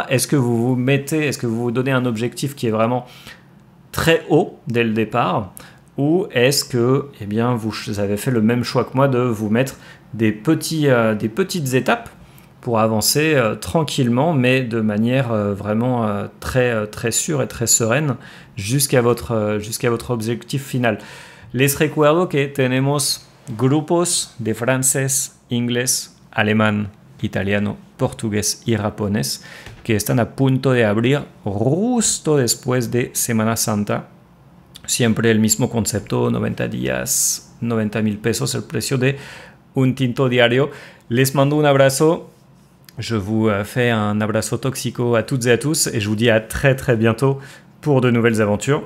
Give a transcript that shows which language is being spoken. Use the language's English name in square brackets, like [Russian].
[French] Est-ce que vous vous donnez un objectif qui est vraiment très haut dès le départ, ou est-ce que vous avez fait le même choix que moi de vous mettre des petites étapes pour avancer tranquillement, mais de manière vraiment très sûre et très sereine jusqu'à votre objectif final. [Spanish] Les recuerdo que tenemos grupos de francés, inglés, alemán, italiano, portugués y japonés que están a punto de abrir justo después de Semana Santa. Siempre el mismo concepto, 90 días, 90,000 pesos, el precio de un tinto diario. Les mando un abrazo. [French] Je vous fais un abrazo toxico à toutes et à tous et je vous dis à très très bientôt pour de nouvelles aventures.